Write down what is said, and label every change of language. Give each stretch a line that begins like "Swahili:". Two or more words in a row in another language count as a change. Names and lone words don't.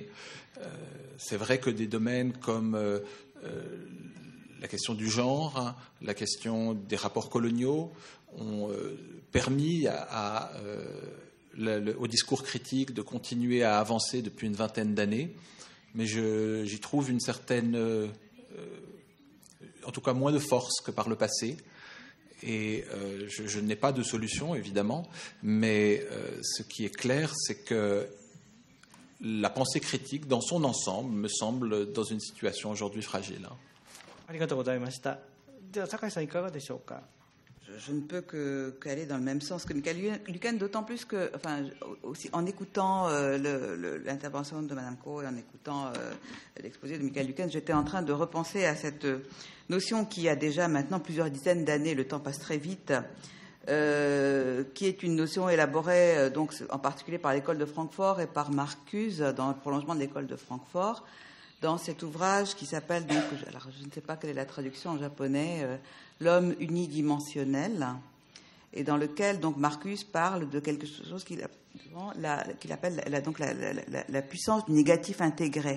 French: C'est vrai que des domaines comme la question du genre, la question des rapports coloniaux ont permis au discours critique de continuer à avancer depuis une vingtaine d'années, mais j'y trouve une certaine, en tout cas moins de force que par le passé. Et je n'ai pas de solution, évidemment, mais ce qui est clair, c'est que la pensée critique, dans son ensemble, me semble dans une situation aujourd'hui fragile.
Japanese: ありがとうございました。では、酒井さんいかがでしょうか。
French: Je ne peux qu'aller dans le même sens que Michael Lucan, d'autant plus que, enfin, aussi, en écoutant l'intervention de Mme Ko et en écoutant l'exposé de Michael Lucan, j'étais en train de repenser à cette notion qui a déjà maintenant plusieurs dizaines d'années, le temps passe très vite, qui est une notion élaborée donc, en particulier par l'école de Francfort et par Marcuse dans le prolongement de l'école de Francfort, dans cet ouvrage qui s'appelle, donc, alors je ne sais pas quelle est la traduction en japonais, L'homme unidimensionnel, et dans lequel donc Marcuse parle de quelque chose qu'il appelle la puissance du négatif intégré.